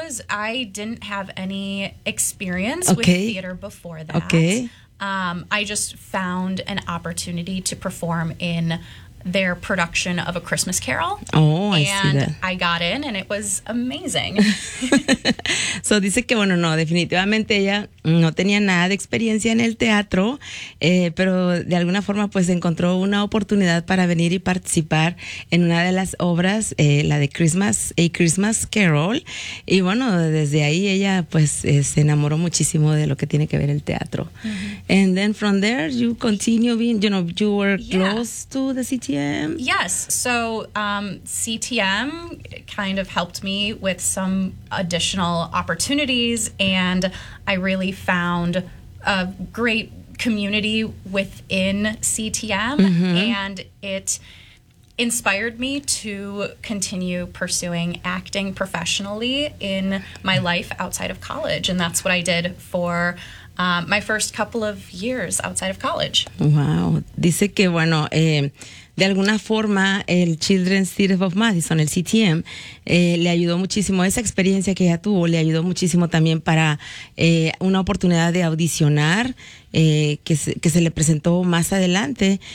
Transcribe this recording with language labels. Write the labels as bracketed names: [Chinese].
[English] I didn't have any experience with theater before that. Okay. I just found an opportunity to perform in their production of A Christmas Carol. Oh, I see that. And I got in and it was amazing. [Spanish] So dice que, bueno, no, definitivamente ella no tenía nada de experiencia en el teatro, pero de alguna forma pues encontró una oportunidad para venir y participar en una de las obras, la de A Christmas Carol. Y bueno, desde ahí ella pues se enamoró muchísimo de lo que tiene que ver el teatro. Mm-hmm. [English] And then from there you continue being, you know, you were close to the city. Yes. So CTM kind of helped me with some additional opportunities, and I really found a great community within CTM, and it inspired me to continue pursuing acting professionally in my life outside of college, and that's what I did for my first couple of years outside of college. [Spanish] Wow. Dice que, bueno, de alguna forma el Children's Theatre of Madison, el CTM, le ayudó muchísimo. Esa experiencia que ella tuvo le ayudó muchísimo también para una oportunidad de audicionar que se le presentó más adelante.